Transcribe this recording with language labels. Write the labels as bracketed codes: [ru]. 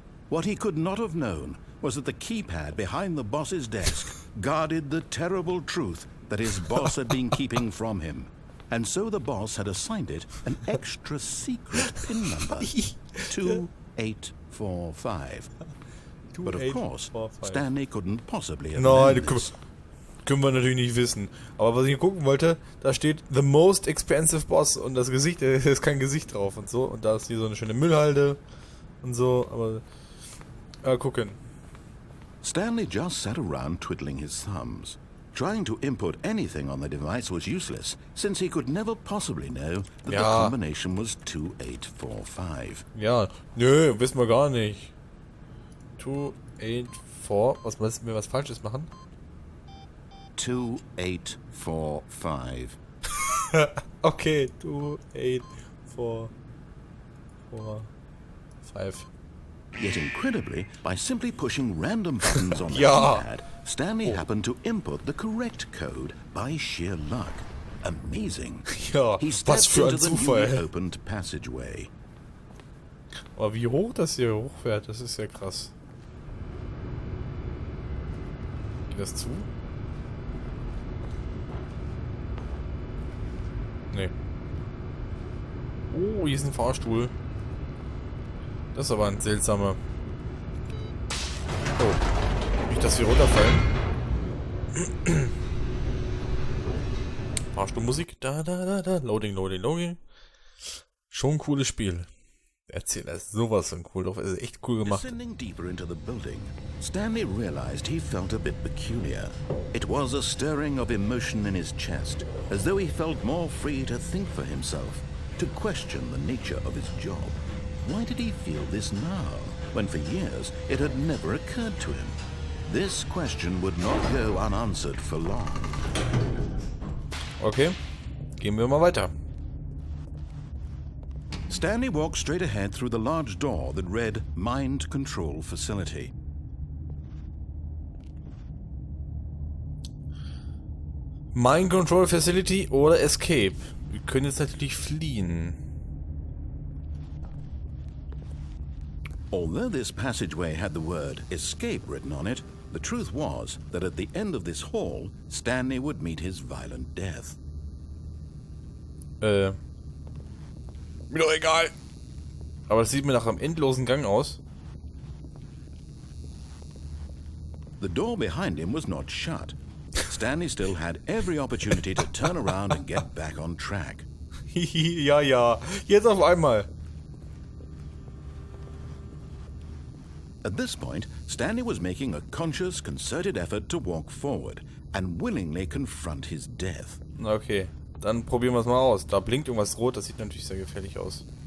[en] What he could not have known was that the keypad behind the boss's desk guarded the terrible truth that his boss had been keeping from him. And so the boss had assigned it an extra secret PIN number, 2845. But of course, Stanley couldn't possibly have known this. [de] Können wir natürlich nicht wissen. Aber was ich gucken wollte, da steht The Most Expensive Boss und das Gesicht, da ist kein Gesicht drauf und so. Und da ist hier so eine schöne Müllhalde und so, aber gucken. [en] Stanley just sat around twiddling his thumbs. Trying to input anything on the device was useless, since he could never possibly know that the combination was 2845. [de] Ja, nö, wissen wir gar nicht. 284, was wir was Falsches machen? 2845. Okay, 28445. [en] Yet incredibly, by simply pushing random buttons on the keypad, Stanley happened to input the correct code by sheer luck. Amazing. [de] Ja, [en] he was stepped [de] für ein [en] into the [de] Zufall. [en] newly opened passageway. [de] Aber wie hoch das hier hochfährt, das ist ja krass. Geht das zu? Nee. Oh, hier ist ein Fahrstuhl. Das ist aber ein seltsamer... Oh. Nicht, dass wir runterfallen. Fahrstuhlmusik. Da, da, da, da. Loading, loading, loading. Schon ein cooles Spiel. Erzähler ist sowas von cool drauf. Ist echt cool gemacht. [en] Descending deeper into the building, Stanley realized he felt a bit peculiar. It was a stirring of emotion in his chest, as though he felt more free to think for himself, to question the nature of his job. Why did he feel this now, when for years it had never occurred to him? This question would not go unanswered for long. [de] Okay, gehen wir mal weiter. [en] Stanley walked straight ahead through the large door that read Mind Control Facility. [de] Mind Control Facility oder Escape. Wir können jetzt natürlich fliehen. [en] Although this passageway had the word escape written on it, the truth was that at the end of this hall, Stanley would meet his violent death. [de] Mir doch egal. Aber das sieht mir nach einem endlosen Gang aus. [en] The door behind him was not shut. Stanley still had every opportunity to turn around and get back on track. [de] Ja, ja. Jetzt auf einmal. [en] At this point, Stanley was making a conscious, concerted effort to walk forward and willingly confront his death. [de] Okay, dann probieren wir es mal aus. Da blinkt irgendwas rot, das sieht natürlich sehr gefährlich aus.